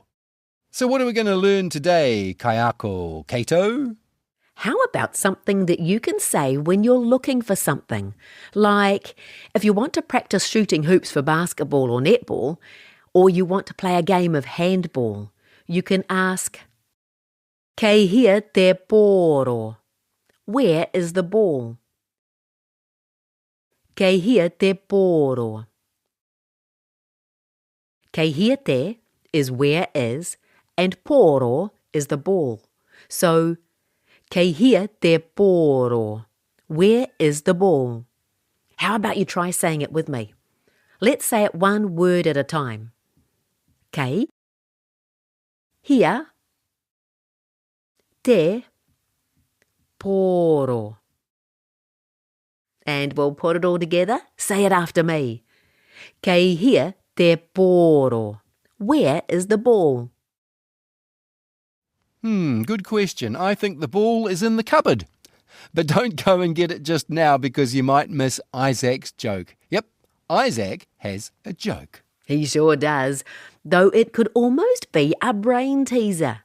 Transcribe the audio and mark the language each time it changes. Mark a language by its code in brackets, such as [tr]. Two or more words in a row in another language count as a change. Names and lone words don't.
[en] So what are we going to learn today, [mi] Kayako Kato? [en] How about something that you can say when you're looking for something? Like if you want to practice shooting hoops for basketball or netball, or you want to play a game of handball, you can ask, [mi] Kei hia te pōro? [en] Where is the ball? [mi] Kei hia te pōro? Kei hia te [en] is where is, and pōro is the ball. So, [mi] kei hia te pōro? [en] Where is the ball? How about you try saying it with me? Let's say it one word at a time. [mi] Kei hia te pōro. [en] And we'll put it all together. Say it after me. [mi] Kei hia te pōro? [en] Where is the ball? Good question. I think the ball is in the cupboard. But don't go and get it just now because you might miss Isaac's joke. Yep, Isaac has a joke. He sure does, though it could almost be a brain teaser.